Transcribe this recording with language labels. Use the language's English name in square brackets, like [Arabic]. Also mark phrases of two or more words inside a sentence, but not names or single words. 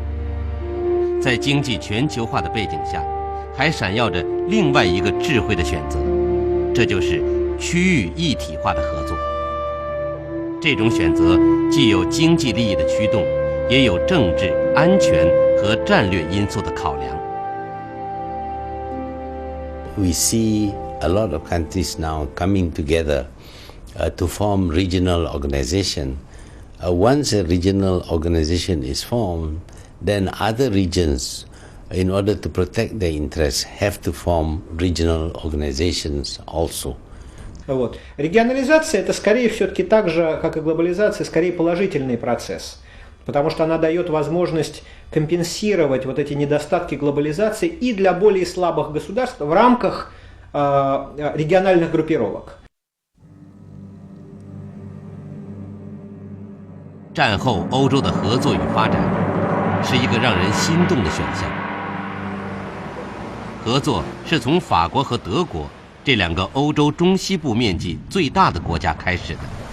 [Chinese] 在经济全球化的背景下，还闪耀着另外一个智慧的选择，这就是区域一体化的合作。这种选择既有经济利益的驱动，也有政治、安全和战略因素的考量。 [English] We see a lot of countries now coming together to form regional organization. Once a regional organization is formed, then other regions, in order to protect their interests, have to form regional organizations also. [Russian] Вот. Регионализация — это скорее все-таки так же, как и глобализация, скорее положительный процесс, потому что она дает возможность компенсировать вот эти недостатки глобализации и для более слабых государств в рамках региональных группировок. [Chinese] 战后欧洲的合作与发展是一个让人心动的选项。合作是从法国和德国这2个欧洲中西部面积最大的国家开始的。